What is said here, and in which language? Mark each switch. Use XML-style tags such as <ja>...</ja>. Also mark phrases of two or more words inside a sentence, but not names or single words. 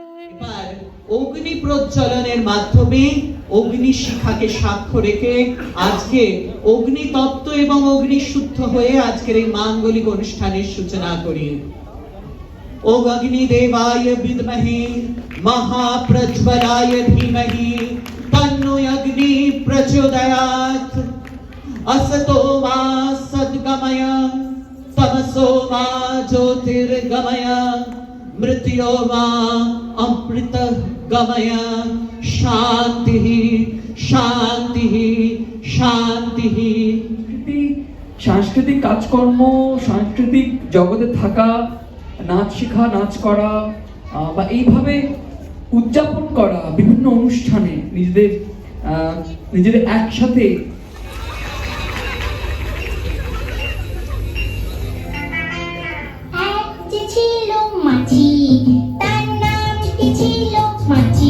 <bn>এবার অগ্নি প্রজ্বলনের মাধ্যমে অগ্নি শিখাকে সাক্ষ্য রেখে আজকে অগ্নি তত্ত্ব এবং অগ্নি শুদ্ধ হয়ে আজকের এই মাঙ্গলিক অনুষ্ঠানের সূচনা করি।</bn> <sa>ওম অগ্নি দেবায় বিদ্মহে মহাপ্রজ্বলায় ধীমহি তন্নো অগ্নি প্রচোদয়াৎ। असतो मा सद्गमय तमसो मा ज्योतिर्गमय मृत्यो मा अमृत गमय। शांति शांति शांति।</sa> <bn>সাংস্কৃতিক কাজকর্ম, সাংস্কৃতিক জগতে থাকা, নাচ শেখা, নাচ করা বা এইভাবে উদযাপন করা বিভিন্ন অনুষ্ঠানে নিজেদের একসাথে মাছি, তার নামটি ছিল মাছি।</bn>